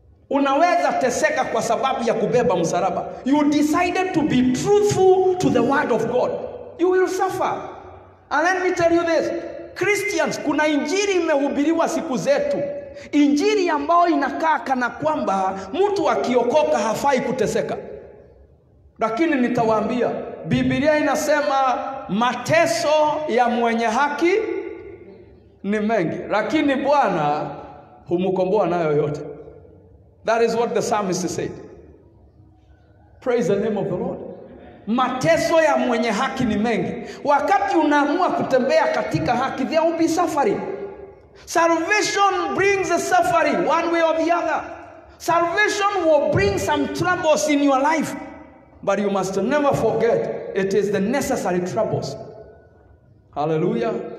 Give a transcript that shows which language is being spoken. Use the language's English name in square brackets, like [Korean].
[Swahili] Unaweza teseka kwa sababu ya kubeba msalaba. [English] You decided to be truthful to the word of God, you will suffer. And let me tell you this, Christians, [Swahili] kuna injili imehubiriwa siku zetu, injili ambayo inakaa kana kwamba mtu akiokoka hafai kuteseka. Lakini nitawaambia, Biblia inasema mateso ya mwenye haki ni mengi, lakini Bwana humkomboa nayo yote. [English] That is what the psalmist said. Praise the name of the Lord. [Swahili] Mateso ya mwenye haki ni mengi. Wakati unaamua kutembea katika haki, [English] there will be suffering. Salvation brings the suffering one way or the other. Salvation will bring some troubles in your life, but you must never forget it is the necessary troubles. Hallelujah.